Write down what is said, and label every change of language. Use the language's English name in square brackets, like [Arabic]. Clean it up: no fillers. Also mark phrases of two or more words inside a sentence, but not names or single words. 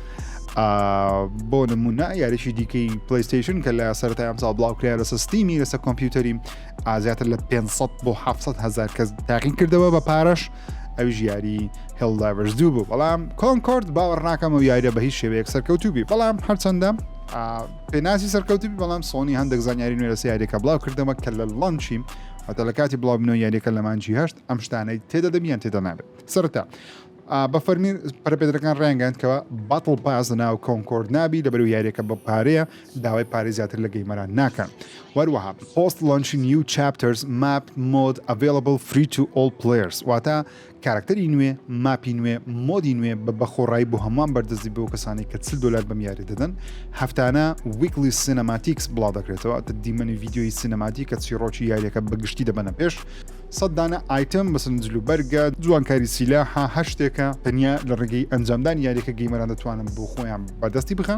[Central Kurdish] بۆ نمونە یاریشی دیکەی پلەیستیشن کە لە سەرەتای ئەمساڵ بڵاوکرا لەسەر ستیمی لەسەر کۆمپیوتەری زیاتر لە 500 بۆ 700 هزار کەس تاقین کردەوە بە پارەش ئەویش یاری هێڵدایڤرز 2 بوو، بەڵام کۆنکۆرد باوەڕ ناکەم و یاریە بە هیچ شێوەیەک سەرکەوتوبی، بەڵام هەرچەندە پێناسی سەرکەوتوبی، بەڵام سۆنی هەندێک زانیاری نوێ لەسەر یاریەکە بڵاو کردەوە کە لە لانچیم واتە لە کاتی بڵاوبنەوە یاریەکە لە مانجی 8 ئەم شتانەی تێدا دەبیان تێدا نابێت. سەرەتا بە فەرمی پەرەپێدەکان ڕایانگەاند [English] battle pass [Central Kurdish] ناو کۆنکۆرد نابی لەبەرو یاریەکە بە پارەیە داوای پارەی زیاتر لە گەیمەران ناکەن. وەروەها [English] post launch new chapters map mode available free to all players [Central Kurdish] واتە کارکتەری نوێ ماپی نوێ مۆدی نوێ بە بەخۆڕایی بۆ هەمان بەردەستی بۆ کەسانی کە $40 بەم یاری دەدەن. هەفتانە [English] weekly cinematics [Central Kurdish] بڵاو دەکرێتەوە تە دیمەنی ڤیددیۆی سینەماتی کە چیرۆکی یاریەکە بەگشتی دەبەنە پێش. 100 دانە ئایتم بەسن جلوبەرگە جوانکاری سیلاها هەشتێکە تەنیا لە ڕێگەی ئەنجامدان یاریەکە گەیمەران دەتوانن بۆ خۆیان بەدەستی بخەن.